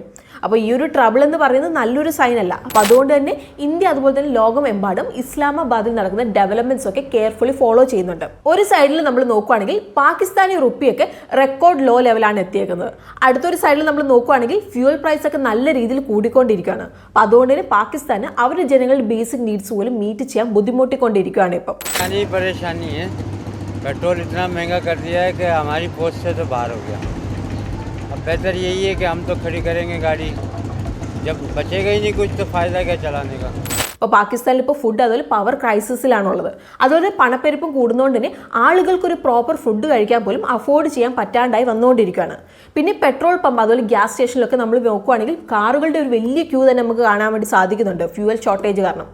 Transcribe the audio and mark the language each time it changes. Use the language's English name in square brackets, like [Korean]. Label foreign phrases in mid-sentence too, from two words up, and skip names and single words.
[Malayalam] അപ്പോൾ ഈ ഒരു ട്രബിൾ എന്ന് പറയുന്നത് നല്ലൊരു സൈൻ അല്ല. അപ്പോൾ അതുകൊണ്ട് തന്നെ ഇന്ത്യ അതുപോലെ തന്നെ ലോകമെമ്പാടും ഇസ്ലാമാബാദിൽ നടക്കുന്ന ഡെവലപ്മെന്റ്സ് ഒക്കെ [English] carefully follow [Malayalam] ചെയ്യുന്നുണ്ട്. ഒരു സൈഡിൽ നമ്മൾ നോക്കുകയാണെങ്കിൽ പാകിസ്ഥാനി റുപ്പിയൊക്കെ [English] record low [Malayalam] ലെവലാണ് എത്തിയേക്കുന്നത്. അടുത്തൊരു സൈഡിൽ നമ്മൾ നോക്കുകയാണെങ്കിൽ [English] fuel price [Malayalam] ഒക്കെ നല്ല രീതിയിൽ കൂടിക്കൊണ്ടിരിക്കുകയാണ്. അപ്പോൾ അതുകൊണ്ട് തന്നെ പാകിസ്ഥാന് അവരുടെ ജനങ്ങളുടെ [English] basic needs [Malayalam] പോലും മീറ്റ് ചെയ്യാൻ ബുദ്ധിമുട്ടിക്കൊണ്ടിരിക്കുകയാണ് ഇപ്പം. [Hindi] पेट्रोल इतना महंगा कर दिया है कि हमारी पोस्ट से तो बाहर हो गया. अब बेहतर यही है कि हम तो खड़ी करेंगे गाड़ी, जब बचेगा ही नहीं कुछ तो फ़ायदा क्या चलाने का. [Malayalam] അപ്പോൾ പാകിസ്ഥാനിൽ ഇപ്പോൾ ഫുഡ് അതുപോലെ പവർ ക്രൈസിസിലാണുള്ളത്. അതുപോലെ പണപ്പെരുപ്പം കൂടുന്നതുകൊണ്ട് തന്നെ ആളുകൾക്കൊരു [English] proper food [Malayalam] കഴിക്കാൻ പോലും അഫോർഡ് ചെയ്യാൻ പറ്റാണ്ടായി വന്നുകൊണ്ടിരിക്കുകയാണ്. പിന്നെ [English] petrol pump [Malayalam] അതുപോലെ ഗ്യാസ് സ്റ്റേഷനിലൊക്കെ നമ്മൾ നോക്കുകയാണെങ്കിൽ കാറുകളുടെ ഒരു വലിയ ക്യൂ തന്നെ നമുക്ക് കാണാൻ വേണ്ടി സാധിക്കുന്നുണ്ട് [English] fuel shortage [Malayalam] കാരണം.